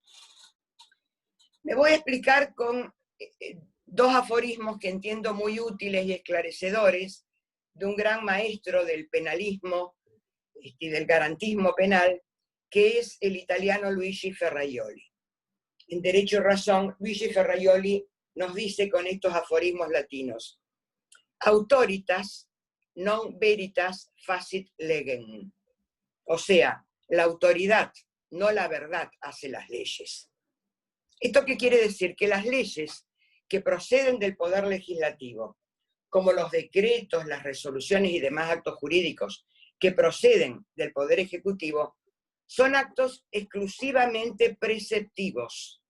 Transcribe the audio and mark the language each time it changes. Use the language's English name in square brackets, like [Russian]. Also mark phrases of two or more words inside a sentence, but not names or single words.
[Spanish] Me voy a explicar con dos aforismos que entiendo muy útiles y esclarecedores de un gran maestro del penalismo y del garantismo penal, que es el italiano Luigi Ferraioli. En Derecho y Razón, Luigi Ferraioli nos dice con estos aforismos latinos: [Latin] autoritas non veritas facit legem. [Spanish] O sea, la autoridad, no la verdad, hace las leyes. ¿Esto qué quiere decir? Que las leyes que proceden del Poder Legislativo, como los decretos, las resoluciones y demás actos jurídicos que proceden del Poder Ejecutivo, son actos exclusivamente preceptivos.